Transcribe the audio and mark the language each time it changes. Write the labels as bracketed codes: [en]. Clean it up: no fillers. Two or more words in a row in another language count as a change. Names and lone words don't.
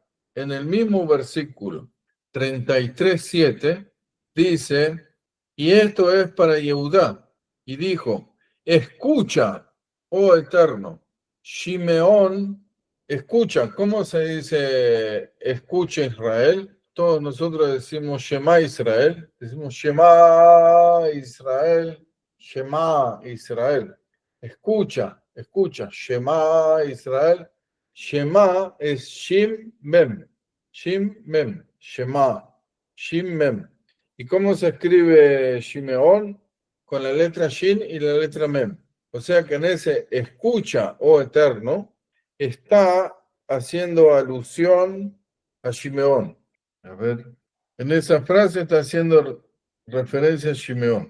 [es] En el mismo versículo 33:7 dice, y esto es para Yehudá. Y dijo, escucha, oh Eterno, Shimeón, escucha. ¿Cómo se dice escucha Israel? Todos nosotros decimos [he] שמע ישראל, [es] decimos [he] שמע ישראל, שמע ישראל. [es] Escucha, [he] שמע ישראל. [es] Shema es Shim Mem, Shema, Shim Mem. ¿Y cómo se escribe Shimeón? Con la letra Shin y la letra Mem. O sea que en ese escucha, oh Eterno, está haciendo alusión a Shimeón. A ver, en esa frase está haciendo referencia a Shimeón.